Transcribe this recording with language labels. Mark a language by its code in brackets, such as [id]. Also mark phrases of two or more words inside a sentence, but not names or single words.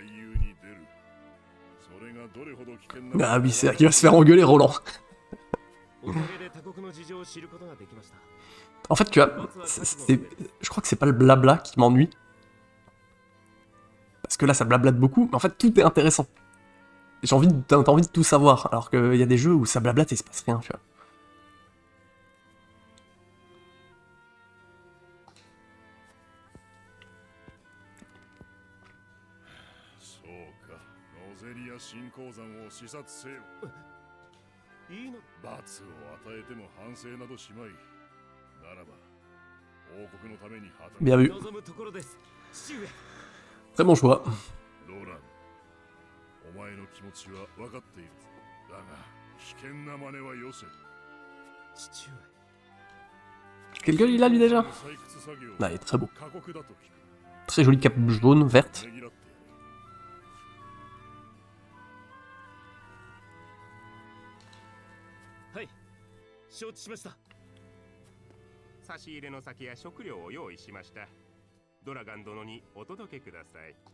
[fr] Ah oui, c'est là qu'il va se faire engueuler, Roland. [ja] おかげで他国の事情を知ることができました。 [fr] En fait, tu vois, je crois que c'est pas le blabla qui m'ennuie. Parce que là, ça blablate beaucoup, mais en fait, tout est intéressant. T'as envie de tout savoir, alors qu'il y a des jeux où ça blablate et il se passe rien, tu vois. [ja] そうか、ノゼリア新鉱山を視察せよ。いいの？罰を与えても反省などしまい。ならば、王国のために働く。 [fr] Bien vu. [ja] 望むところです。父上。 [fr] Très bon choix. [ja] ローラン、お前の気持ちは分かっている。だが、危険な真似はよせ。父上。 [fr] Quelle gueule il a lui déjà? [ja] 採掘作業 [fr] Ah, il est très beau. [ja] 過酷だと聞く。 [fr] Très jolie cape jaune, verte. [ja] ねぎらってやれ。はい。承知しました。差し入れの先や食料を用意しました。ドラガン殿にお届けください。